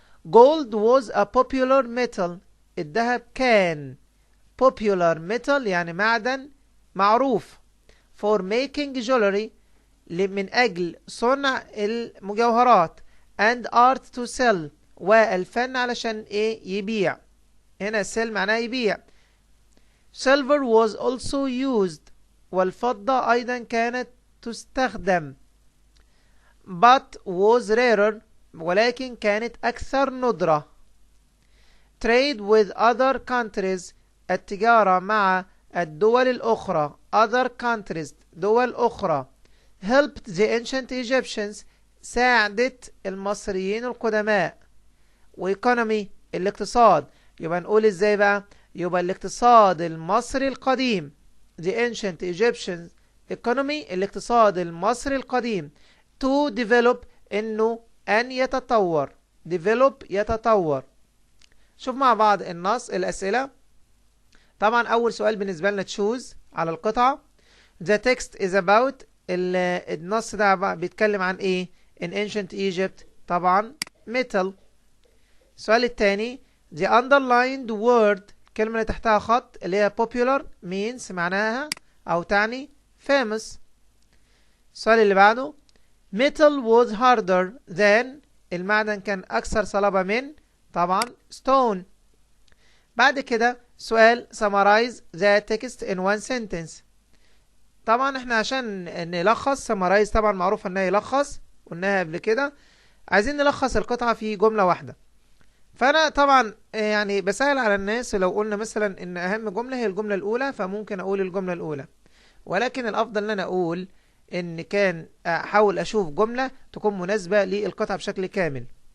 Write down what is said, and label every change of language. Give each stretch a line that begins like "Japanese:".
English: Gold was a popular metal.
Arabic: الذهب كان
English: popular metal
Arabic: يعني معدن معروف
English: for making jewelry
Arabic: من أجل صنع المجوهرات
English: and art to sell
Arabic: والفن علشان إيه يبيع. هنا sell معناه يبيع.
English: Silver was also used
Arabic: والفضة أيضا كانت تستخدم
English: but was rarer
Arabic: ولكن كانت أكثر ندرة.
English: Trade with other countries
Arabic: التجارة مع الدول الأخرى
English: other countries
Arabic: دول أخرى
English: helped the ancient Egyptians
Arabic: ساعدت المصريين القدماء. وايكونومي الاقتصاد يبقى نقول ازاي بقى؟ يبقى الاقتصاد المصري القديم
English: the ancient Egyptian economy
Arabic: الاقتصاد المصري القديم
English: to develop
Arabic: انه ان يتطور develop يتطور. شوف مع بعض النص الأسئلة. طبعا أول سؤال بالنسبة لنا choose على القطعة.
English: The text is about
Arabic: النص ده بيتكلم عن ايه؟
English: in ancient Egypt طبعا metal.
Arabic: السؤال الثاني
English: the underlined word
Arabic: الكلمة اللي تحتها خط اللي هي popular means معناها أو تعني famous. السؤال اللي بعده
English: metal was harder than
Arabic: المعدن كان أكثر صلابة من طبعا stone. بعد كده سؤال
English: summarize the text in one sentence.
Arabic: طبعا احنا عشان نلخص summarize طبعا معروف انها يلخص قلناها قبل كده. عايزين نلخص القطعة في جملة واحدة. فانا طبعا يعني بسهل على الناس لو قلنا مثلا ان اهم جملة هي الجملة الاولى فممكن اقول الجملة الاولى. ولكن الافضل ان انا اقول ان كان احاول اشوف جملة تكون مناسبة للقطعة بشكل كامل.